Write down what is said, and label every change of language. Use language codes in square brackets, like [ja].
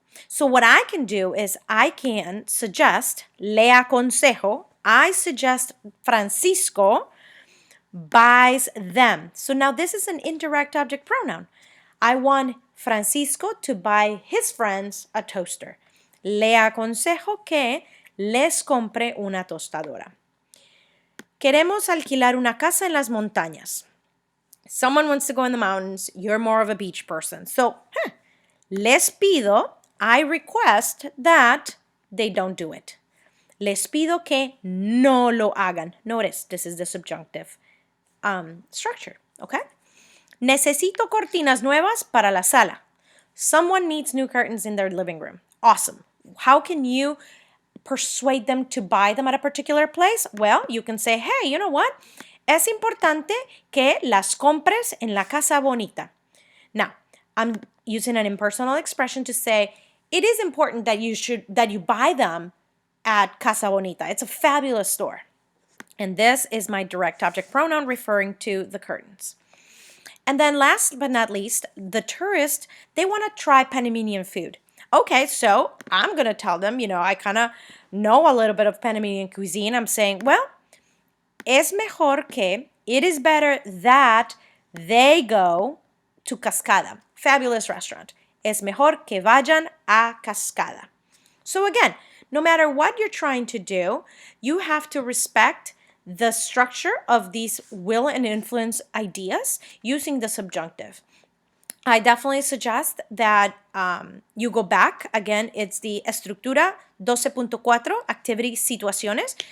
[en] So what I can do is I can suggest, [es] le aconsejo, [en] I suggest Francisco buys them. So now this is an indirect object pronoun. I want Francisco to buy his friends a toaster. [es] Le aconsejo que les compre una tostadora. Queremos alquilar una casa en las montañas. [en] Someone wants to go in the mountains. You're more of a beach person. So, [es] les pido, [en] I request that they don't do it. [es] Les pido que no lo hagan. [en] Notice, this is the subjunctive structure, okay? [es] Necesito cortinas nuevas para la sala. [en] Someone needs new curtains in their living room. Awesome. How can you persuade them to buy them at a particular place? Well, you can say, hey, you know what? [es] Es importante que las compres en la casa bonita. [en] Now, I'm using an impersonal expression to say it is important that you buy them at Casa Bonita. It's a fabulous store. And this is my direct object pronoun referring to the curtains. And then last but not least, the tourists, they want to try Panamanian food. Okay, so I'm going to tell them, I kind of know a little bit of Panamanian cuisine. I'm saying, well, [es] es mejor que, [en] it is better that they go to Cascada. Fabulous restaurant. [es] Es mejor que vayan a Cascada. [en] So again, no matter what you're trying to do, you have to respect the structure of these will and influence ideas using the subjunctive. I definitely suggest that you go back. Again, it's the Estructura 12.4, Activity Situaciones.